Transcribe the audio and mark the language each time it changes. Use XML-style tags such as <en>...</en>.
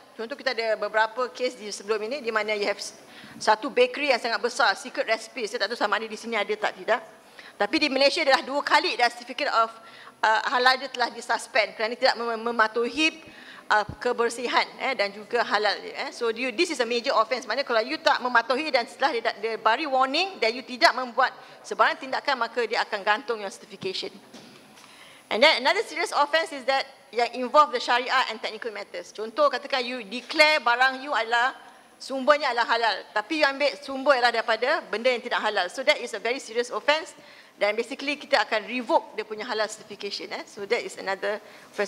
<ms>Contoh kita ada beberapa case di sebelum ini di mana</ms> <en>you have</en> <ms>satu bakery yang sangat besar, secret recipe. Saya tak tahu sama ada di sini ada tak tidak. Tapi di Malaysia dah 2 kali dah</ms> <en>certificate of halal</en> <ms>dia telah disuspend kerana tidak mematuhi kebersihan dan juga halal dia.</ms> <en>So this is a major offence.</en> <ms>Maknanya kalau you tak mematuhi dan setelah dia bagi warning dan you tidak membuat sebarang tindakan, maka dia akan gantung</ms> <en>your certification. And then another serious offence is that</en> <ms>yang</ms> <en>involve the syariah and technical matters.</en> <ms>Contoh katakan you declare barang you adalah sumbernya adalah halal, tapi you ambil sumber adalah daripada benda yang tidak halal.</ms> <en>So that is a very serious offence.</en> <ms>Dan</ms> <en>basically</en> <ms>kita akan</ms> <en>revoke</en> <ms>dia punya</ms> <en>halal certification. So that is another offence.</en>